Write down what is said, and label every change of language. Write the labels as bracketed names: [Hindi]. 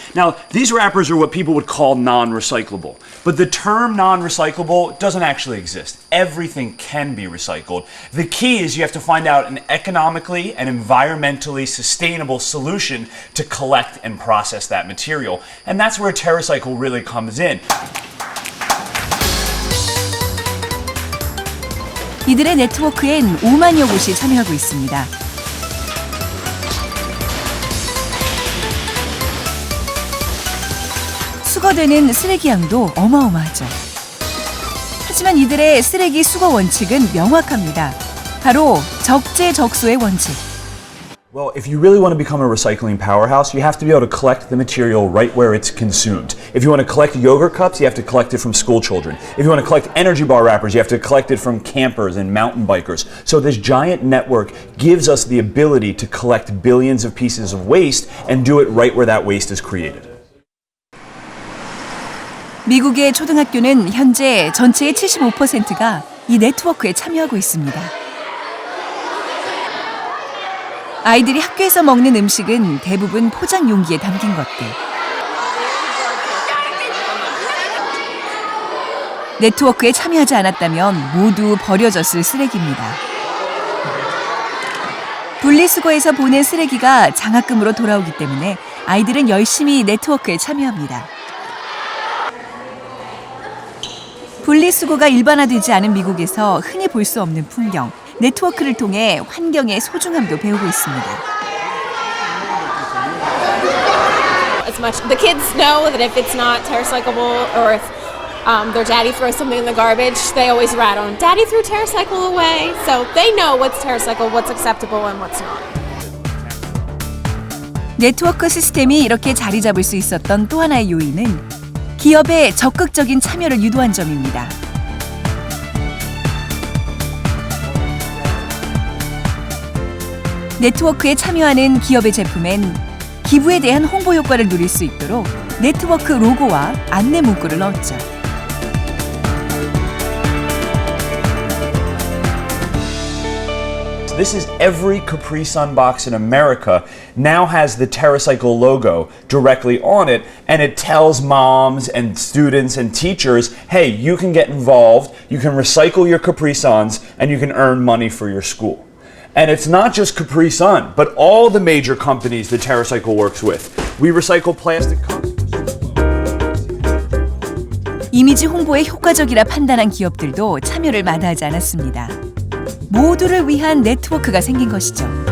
[English] Now, these wrappers are what people would call non-recyclable. But the term non-recyclable doesn't actually exist. Everything can be recycled. The key is you have to find out an economically and environmentally sustainable solution to collect and process that material. And that's where TerraCycle really comes in. [Korean] 이들의 네트워크엔 5만여 곳이 참여하고 있습니다. 수거되는 쓰레기 양도 어마어마하죠. 하지만 이들의 쓰레기 수거 원칙은 명확합니다. 바로 적재적소의 원칙. [English] Well, if you really want to become a recycling powerhouse, you have to be able to collect the material right where it's consumed. If you want to collect yogurt cups, you have to collect it from school children. If you want to collect energy bar wrappers, you have to collect it from campers and mountain bikers. So this giant network gives us the ability to collect billions of pieces of waste and do it right where that waste is created. [Korean] 미국의 초등학교는 현재 전체의 75%가 이 네트워크에 참여하고 있습니다. 아이들이 학교에서 먹는 음식은 대부분 포장 용기에 담긴 것들. 네트워크에 참여하지 않았다면 모두 버려졌을 쓰레기입니다. 분리수거에서 보낸 쓰레기가 장학금으로 돌아오기 때문에 아이들은 열심히 네트워크에 참여합니다. 분리수거가 일반화되지 않은 미국에서 흔히 볼 수 없는 풍경, 네트워크를 통해 환경의 소중함도 배우고 있습니다. [English] As much the kids know that if it's not TerraCyclable or if their daddy throws something in the garbage, they always rat on daddy threw TerraCycle away. So they know what's TerraCycle, what's acceptable and what's not. [Korean] 네트워크 시스템이 이렇게 자리 잡을 수 있었던 또 하나의 요인은 기업의 적극적인 참여를 유도한 점입니다. 네트워크에 참여하는 기업의 제품엔 기부에 대한 홍보 효과를 누릴 수 있도록 네트워크 로고와 안내 문구를 넣었죠. [English] This is every Capri Sun box in America now has the TerraCycle logo directly on it, and it tells moms and students and teachers, hey, you can get involved, you can recycle your Capri Suns, and you can earn money for your school. And it's not just Capri Sun, but all the major companies that TerraCycle works with. We recycle plastic cups. [Korean] 이미지 홍보에 효과적이라 판단한 기업들도 참여를 마다하지 않았습니다. 모두를 위한 네트워크가 생긴 것이죠.